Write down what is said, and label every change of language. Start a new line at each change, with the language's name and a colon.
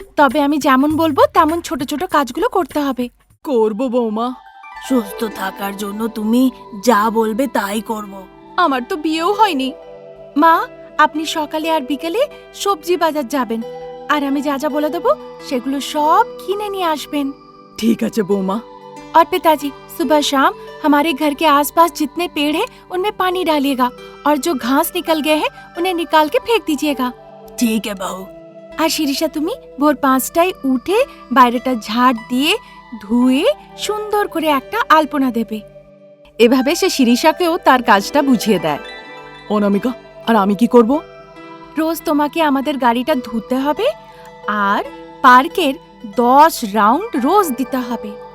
Bangla: তবে আমি যেমন বলবো তেমন ছোট ছোট কাজগুলো করতে হবে। করবো বৌমা। সুস্থ থাকার জন্য তুমি যা বলবে তাই করব। আমার তো বিয়েও হয়নি। মা, আপনি সকালে আর বিকেলে সবজি বাজার যাবেন, আর আমি যা যা বলে দেবো সেগুলো সব কিনে নিয়ে আসবেন। ঠিক আছে বৌমা।
Hindi: और पिताजी, सुबह शाम हमारे घर के आसपास जितने पेड़ हैं उनमें पानी डालिएगा, और जो घास निकल गए हैं उन्हें निकाल के फेंक दीजिएगा।
Bangla: ঠিক আছে বাবু। আর শিরিষা, তুমি ভোর 5টায় উঠে বাইরেটা ঝাড় দিয়ে ধুয়ে সুন্দর করে একটা আলপনা দেবে। এভাবে সে শিরিষাকেও তার কাজটা বুঝিয়ে দেয়। অনামিকা, আর আমি কি করব? রোজ তোমাকে আমাদের গাড়িটা ধুতে হবে আর পার্কের 10 রাউন্ড রোজ দিতে হবে।